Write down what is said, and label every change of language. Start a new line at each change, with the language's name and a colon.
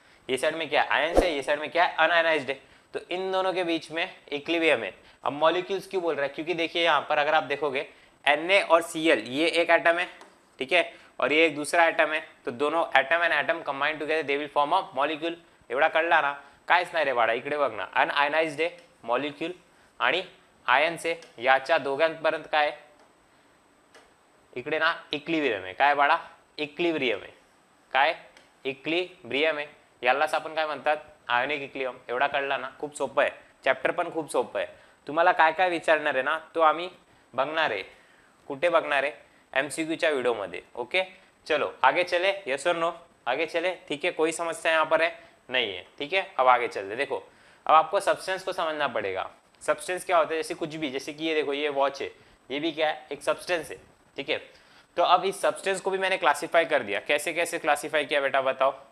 Hindi: ये साइड में क्या है? आयन से. ये साइड में क्या है? अनआयोनाइज्ड है. तो इन दोनों के बीच में इक्विलिब्रियम है. अब मॉलिक्यूल्स क्यों बोल रहा है, क्योंकि देखिए यहाँ पर अगर आप देखोगे Na और Cl ये एक एटम है, ठीक है, और ये एक दूसरा एटम है, तो दोनों
English: Atom and atom combine together they will form a molecule.
Marathi: एवढा कळला ना. कायच नाही रे बाळा, इकडे बघ ना, अनआयनाइज्ड आहे मॉलिक्यूल आणि आयन्स आहे, याच्या दोघांपर्यंत काय इकडे ना इक्लिब्रियम आहे. काय बाळा, इक्लिब्रियम आहे. काय, इक्लिब्रियम आहे. यालाच आपण काय म्हणतात, आयोनिक इक्लिब्रियम. एवढा कळला ना, खूप सोपं आहे. चॅप्टर पण खूप सोपं आहे. तुम्हाला काय काय विचारणार आहे ना, तो आम्ही बघणार आहे. कुठे बघणार आहे, एमसीक्यूच्या व्हिडिओमध्ये.
Hindi: ओके, चलो आगे चले. यस और नो, आगे चले. ठीक है, कोई समस्या यहाँ पर है नहीं है. ठीक है, अब आगे चलते. देखो अब आपको सब्सटेंस को समझना पड़ेगा. सब्सटेंस क्या होता है, जैसे कुछ भी, जैसे कि ये देखो, ये वॉच है, ये भी क्या है, एक सब्सटेंस है. ठीक है, तो अब इस सब्सटेंस को भी मैंने क्लासिफाई कर दिया. कैसे कैसे क्लासिफाई किया बेटा बताओ.